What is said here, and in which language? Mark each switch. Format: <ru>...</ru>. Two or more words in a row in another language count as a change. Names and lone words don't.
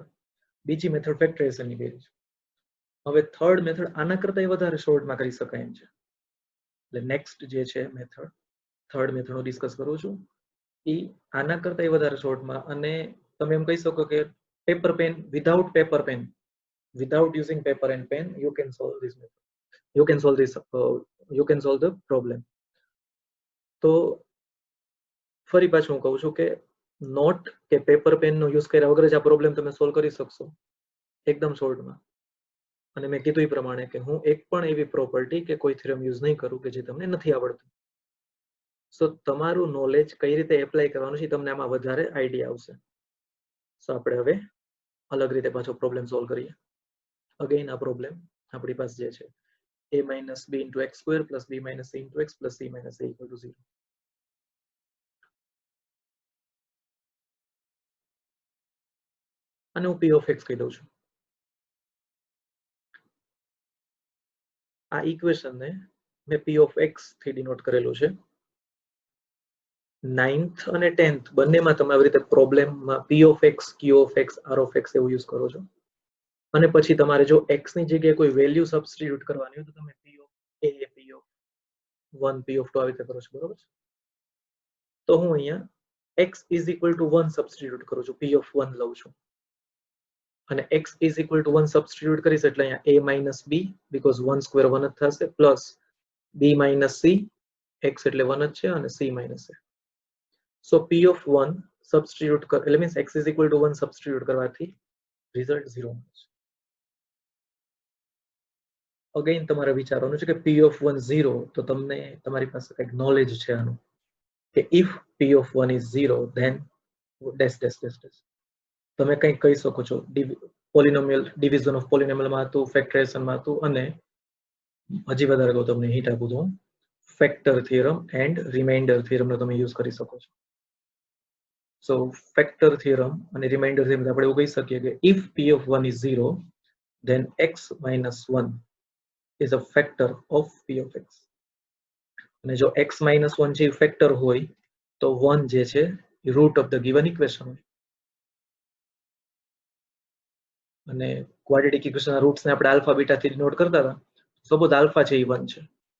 <gu>બીજી મેથડ ફેક્ટરાઇઝેશનની કરી છે. હવે</gu> <en>third method</en> <gu>આના કરતા વધારે શોર્ટમાં કરી શકાય એમ છે. એટલે નેક્સ્ટ જે છે મેથડ,</gu> <en>third method</en> <gu>હું ડિસ્કસ કરું છું, એ આના કરતા વધારે શોર્ટમાં. અને તમે એમ કહી શકો કે</gu> <en>paper pen, without paper pen, without using paper and pen, you can solve this method. You can solve this. You can solve the problem.</en> <gu>તો ફરી પાછું હું કહું છું કે નોટ કે</gu> <en>paper pen</en> <gu>નો યુઝ કર્યા વગર જ આ પ્રોબ્લેમ તમે સોલ્વ કરી શકશો એકદમ શોર્ટમાં. અને મેં કીધું એ પ્રમાણે કે હું એક પણ એવી પ્રોપર્ટી કે કોઈ</gu> <en>theorem use</en> <gu>નહીં કરું કે જે તમને નથી આવડતું. સો તમારું નોલેજ કઈ રીતે એપ્લાય કરવાનું છે તમને આમાં વધારે આઈડિયા આવશે. સો આપણે હવે અલગ રીતે પાછો</gu> <en>problem solve</en> <gu>કરીએ.</gu> <en>અગેન</en> <gu>આ પ્રોબ્લેમ આપણી પાસે જે છે</gu> <en>a minus b into x square plus b minus c into x plus c minus a equal to 0.</en> <gu>અને હું</gu> <en>p of x</en> <gu>કહી દઉં છું. આ ઇક્વેશનને મેં</gu> <en>p of x</en> <gu>થી ડિનોટ કરેલું છે. 9th અને 10th બંનેમાં તમે આવી રીતે પ્રોબ્લેમમાં</gu> <en>p of x, q of x, r of x</en> <gu>એવું યુઝ કરો છો. અને પછી તમારે જો x ની જગ્યાએ કોઈ</gu> <en>value substitute</en> <gu>કરવાની હોય તો તમે</gu> <en>p of a, p of 1, p of 2</en> <gu>આવી રીતે કરો છો, બરોબર છે. તો હું અહીંયા</gu> <en>x is equal to 1</en> <gu>સબસ્ટિટ્યુટ કરું છું,</gu> <en>p of 1</en> <gu>લઉં છું.</gu> <en>અને x is equal to 1 સબસ્ટિટ્યુટ</en> <gu>કરીશ એટલે અહીંયા</gu> <en>a minus b because 1 square 1</en> <gu>જ થશે,</gu> <en>પ્લસ b minus c, x</en> <gu>એટલે 1 જ છે, અને</gu> <en>c minus a.</en> <gu>સો</gu> <en>p of 1</en> <gu>સબસ્ટિટ્યુટ એટલે મીન્સ</gu> <en>x is equal to 1</en> <gu>સબસ્ટિટ્યુટ કરવાથી રિઝલ્ટ 0 મળે છે. અગેન તમારે વિચારવાનું છે કે</gu> <en>p of 1</en> <gu>0, તો તમને તમારી પાસે કંઈક નોલેજ છે આનું કે</gu> <en>if p of 1 is 0 then dash dash dash dash.</en> <gu>તમે કંઈક કહી શકો છો પોલિનોમિયલ,</gu> <en>division of polynomial</en> <gu>માં હતું, ફેક્ટરાઇઝેશન માં હતું, અને હજી વધારે કહું તમને હિન્ટ આપું તો</gu> <en>factor theorem and remainder theorem</en> <gu>નો તમે યુઝ કરી શકો છો. સો</gu> <en>factor theorem</en> <gu>અને</gu> <en>remainder theorem</en> <gu>આપણે એવું કહી શકીએ કે</gu> <en>if p of 1 is 0 then x minus 1 is a factor of p of x.</en> <gu>અને જો</gu> <en>x minus 1</en> <gu>જે ફેક્ટર હોય તો 1 જે છે એ</gu> <en>root of the given equation</en> <gu>હોય. અને ક્વાડ્રેટિક ઇક્વેશનના રૂટ્સને આપણે</gu> <en>alpha beta</en> <gu>થી ડિનોટ કરતા હતા. સપોઝ આલ્ફા છે એ 1 છે.</gu>